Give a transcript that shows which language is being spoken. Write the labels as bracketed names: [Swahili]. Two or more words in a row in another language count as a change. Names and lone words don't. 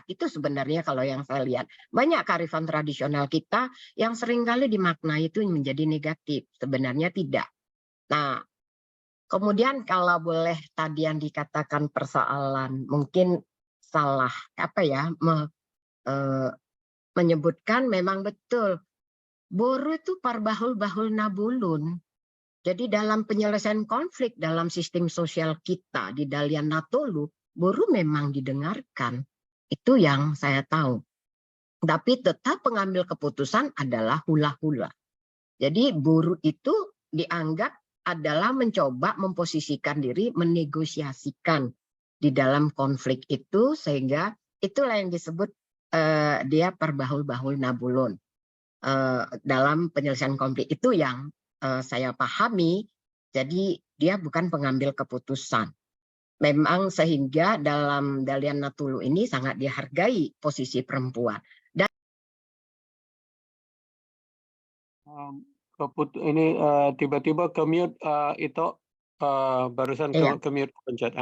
[Indonesian] Itu sebenarnya kalau yang saya lihat. Banyak kearifan tradisional kita yang seringkali dimaknai itu menjadi negatif. Sebenarnya tidak. Nah, kemudian kalau boleh tadi yang dikatakan persoalan, mungkin salah menyebutkan memang betul. Boru itu [Batak Toba] parbahul-bahul nabulun. [Indonesian] Jadi dalam penyelesaian konflik dalam sistem sosial kita di Dalian Natolu, Boru memang didengarkan, itu yang saya tahu. Tapi tetap pengambil keputusan adalah hula-hula. Jadi Boru itu dianggap adalah mencoba memposisikan diri, menegosiasikan di dalam konflik itu, sehingga itulah yang disebut dia [Batak Toba] perbahul-bahul nabulun. [Indonesian] Dalam penyelesaian konflik itu yang saya pahami, jadi dia bukan pengambil keputusan. Memang sehingga dalam Dalian Natolu ini sangat dihargai posisi perempuan. Dan ini tiba-tiba ke-mute itu barusan ke-mute pencet.